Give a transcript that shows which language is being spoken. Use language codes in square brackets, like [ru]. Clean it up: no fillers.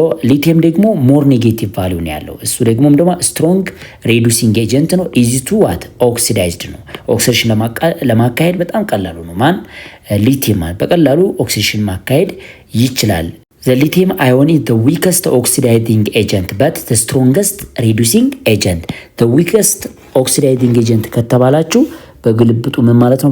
[am] ሊቲየም ደግሞ ሞር ኔጌቲቭ ቫሊዩ ነው ያለው። እሱ ደግሞ ስትሮንግ ሬዱሲንግ ኤጀንት ነው። [en] ኢዚ ቱ ዋት ኦክሲዳይዝድ [am] ነው። ኦክሲዴሽን ለማካሄድ በጣም ቀላሉ ነው። ማን? ሊቲየም በቀላሉ ኦክሲዴሽን ማካሄድ ይችላል። [en] The lithium ion is the weakest oxidizing agent but the strongest reducing agent. The weakest oxidizing agent [am] ከተባላችሁ በግልብጡ ምን ማለት ነው?